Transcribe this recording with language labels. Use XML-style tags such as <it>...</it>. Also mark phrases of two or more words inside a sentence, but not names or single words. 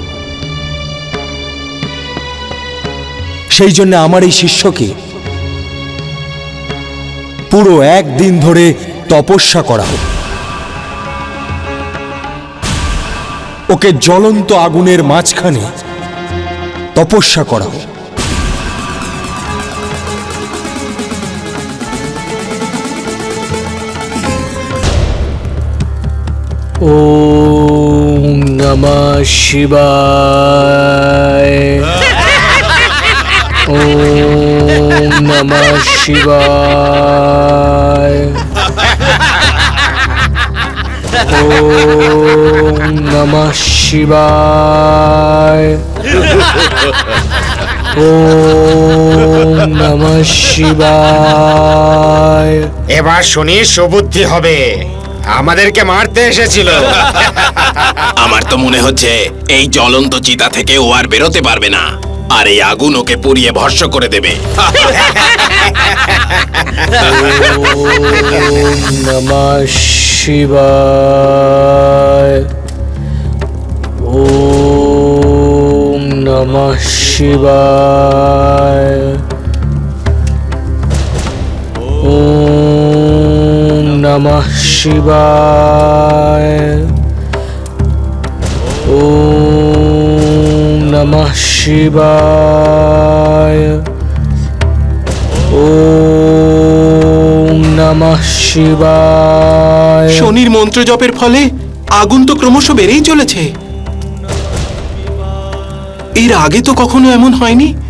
<bn>সেই জন্য আমার এই শিষ্যকে পুরো একদিন ধরে তপস্যা করা হোক। ওকে জ্বলন্ত আগুনের মাঝখানে তপস্যা করা হোক।</bn> <sa>ॐ नमः शिवाय। ॐ नमः शिवाय। ॐ नमः शिवाय। ॐ नमः शिवाय।</sa> <bn>এবার শুনি সুবুদ্ধি হবে, আমাদেরকে মারতে এসেছিল। আমার তো মনে হচ্ছে এই জ্বলন্ত চিতা থেকে ও আর বেরোতে পারবে না, আর এই আগুন ওকে পুড়িয়ে ভস্ম করে দেবে।</bn> <sa>ॐ नमः शिवाय। ॐ नमः शिवाय। ॐ नमः शिवाय। ॐ नमः शिवाय। ॐ नमः शिवाय।</sa> <bn>শনির মন্ত্র জপের ফলে আগুন তো ক্রমশ বেড়েই চলেছে। এর আগে তো কখনো এমন হয়নি।</bn>